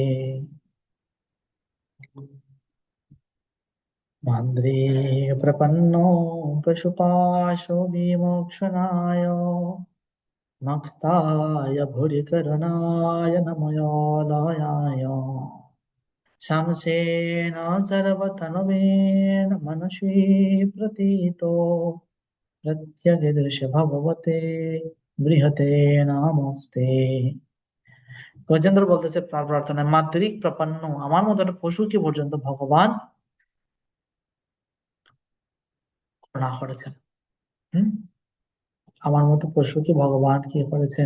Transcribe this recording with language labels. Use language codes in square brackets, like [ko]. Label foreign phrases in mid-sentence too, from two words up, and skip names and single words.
[sa] মাদ্রে প্রপন্নো পশুপাশো বিমোক্ষণায় মুক্তায় ভুরি করুণায় নময়োলয়ায় शमसेन सर्वतनुवेन मनसि प्रतीतो प्रत्यगीदृश भगवते বৃহতে নমস্তে। [bn] গজেন্দ্র বলতেছে তার প্রার্থনায়, [sa] মাতৃক প্রপন্ন [bn] আমার মতো একটা পশুকে পর্যন্ত ভগবান করুণা করেছেন। হুম, আমার মতো পশুকে ভগবান কি করেছেন?